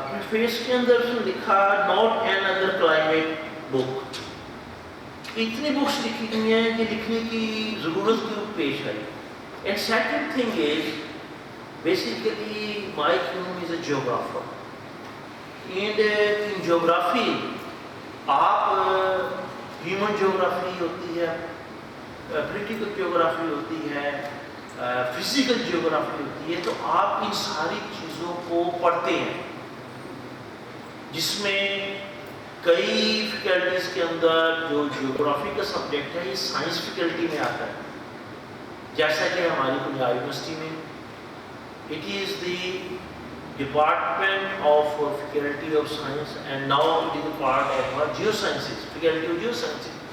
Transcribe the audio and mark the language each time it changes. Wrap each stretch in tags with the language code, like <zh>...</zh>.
<ur>Face کے اندر لکھا</ur> <en>not another climate book.</en> <ur>اتنی بکس لکھی گئی ہیں کہ لکھنے کی ضرورت کیوں پیش آئی.</ur> <en>And second thing is, basically Mike Hulme is a geographer. And in geography, آپ human geography</en> <ur>ہوتی ہے,</ur> <en>political geography ہوتی ہے,</en> <ur>فزیکل جیوگرافی ہوتی ہے، تو آپ ان ساری چیزوں کو پڑھتے ہیں، جس میں کئی فیکلٹیز کے اندر جو جیوگرافی کا سبجیکٹ ہے یہ سائنس فیکلٹی میں آتا ہے، جیسا کہ ہماری پنجاب یونیورسٹی میں</ur> <en>it is the department of faculty of science and now it is a part of geo sciences,</en> <ur>faculty of Jio sciences.</ur>